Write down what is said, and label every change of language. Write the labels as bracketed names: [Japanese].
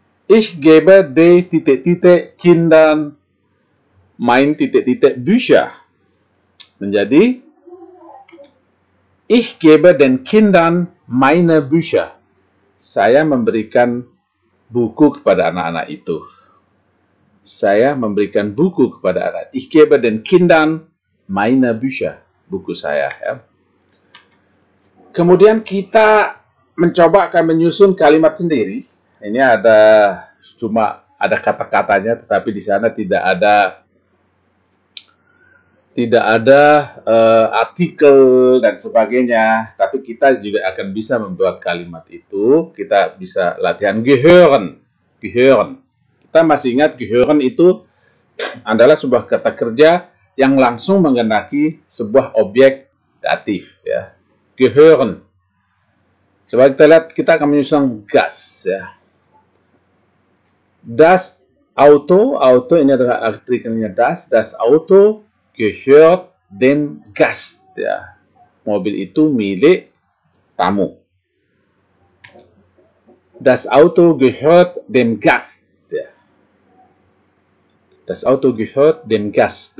[German] Ich gebe den Kindern mein Bücher. [Indonesian] Menjadi, [German] ich gebe den Kindern meine Bücher. [Indonesian] Saya memberikan buku kepada anak-anak itu. Saya memberikan buku kepada anak. [German] Ich gebe den Kindern meine Bücher. [Indonesian] Buku saya. Ya. Kemudian kita mencoba akan menyusun kalimat sendiri. Ini cuma ada kata-katanya, tetapi di sana tidak ada artikel dan sebagainya. Tapi kita juga akan bisa membuat kalimat itu. Kita bisa latihan gehören. Kita masih ingat gehören itu adalah sebuah kata kerja yang langsung menghendaki sebuah objek datif. Ya. Gehören. Coba kita lihat, kita akan menyusun gas. Ya. [German] Das Auto [Indonesian] ini adalah artikelnya [German] das Auto gehört dem Gast. Ya. [Indonesian] Mobil itu milik tamu. [German] Das Auto gehört dem Gast. Ya. Das Auto gehört dem Gast.